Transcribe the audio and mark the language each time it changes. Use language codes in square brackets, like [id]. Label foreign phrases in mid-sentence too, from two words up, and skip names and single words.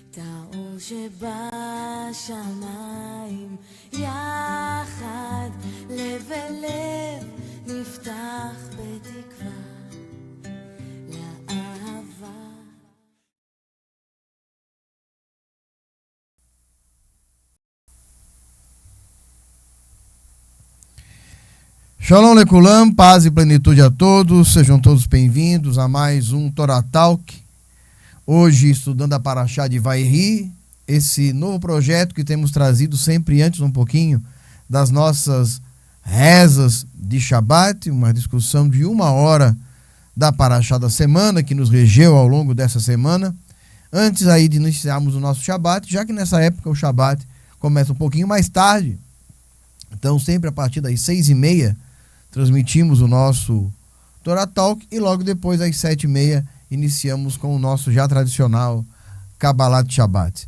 [he] האור שבשמיים יחד, לב אל לב נפתח בתקווה לאהבה. שלום לכולם, [pt] paz e plenitude a todos, sejam todos bem-vindos a mais um Torah Talk. Hoje estudando a Parashá de Vayehi, esse novo projeto que temos trazido sempre antes um pouquinho das nossas rezas de Shabbat, uma discussão de 1 hora da Parashá da semana que nos regeu ao longo dessa semana, antes aí de iniciarmos o nosso Shabbat, já que nessa época o Shabbat começa um pouquinho mais tarde, então sempre a partir das 6h30 transmitimos o nosso Torah Talk e logo depois às 7h30 iniciamos com o nosso já tradicional Kabbalah de Shabbat.